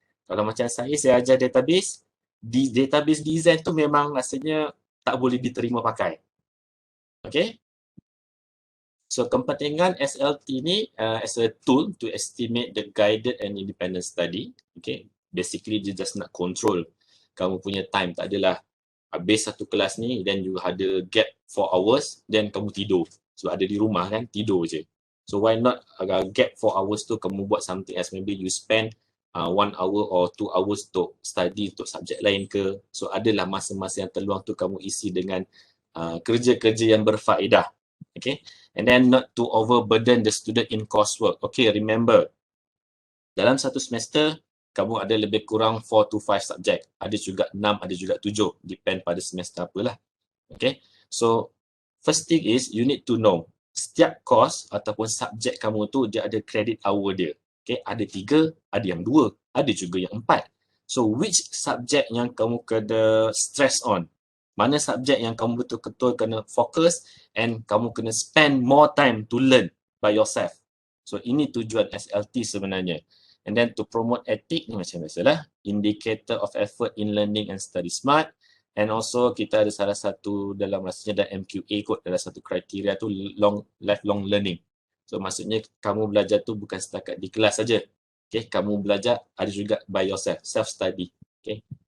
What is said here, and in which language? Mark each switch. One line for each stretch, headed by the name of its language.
Malay: Kalau macam saya ajar database, database design tu memang rasanya tak boleh diterima pakai. Okay.
English: So
Malay: kepentingan SLT ni
English: as a tool to estimate the guided and independent study. Okay. Basically
Malay: dia
English: just
Malay: nak
English: control
Malay: kamu punya
English: time.
Malay: Tak adalah habis satu kelas ni
English: then you
Malay: ada
English: gap 4 hours then
Malay: kamu tidur. Sebab ada di rumah kan, tidur je.
English: So why not gap 4 hours
Malay: tu kamu buat
English: something else. Maybe you spend 1 hour or 2 hours
Malay: untuk
English: study
Malay: untuk subjek lain ke. So adalah masa-masa yang terluang tu kamu isi dengan kerja-kerja yang berfaedah.
English: Okay. And then not to overburden the student in coursework.
Malay: Okay,
English: remember
Malay: dalam satu semester kamu ada lebih kurang
English: 4 to 5
Malay: subjek. Ada juga 6, ada juga 7. Depend pada semester apalah. Okay.
English: So first thing is you need to know
Malay: setiap
English: course
Malay: ataupun subjek kamu tu dia ada
English: credit hour
Malay: dia. Okay, ada 3, ada yang 2, ada juga yang 4.
English: So which
Malay: subjek yang kamu kena
English: stress on?
Malay: Mana subjek yang kamu betul-betul kena fokus
English: and
Malay: kamu kena
English: spend more time to learn by yourself.
Malay: So ini tujuan SLT sebenarnya.
English: And then to promote ethic
Malay: ni macam biasalah,
English: indicator of effort in learning and study smart. And also
Malay: kita ada salah satu dalam rasanya dan MQA kot, dalam satu kriteria tu lifelong learning. So maksudnya kamu belajar tu bukan setakat di kelas saja. Okay, kamu belajar ada juga
English: by yourself, self study.
Malay: Okay.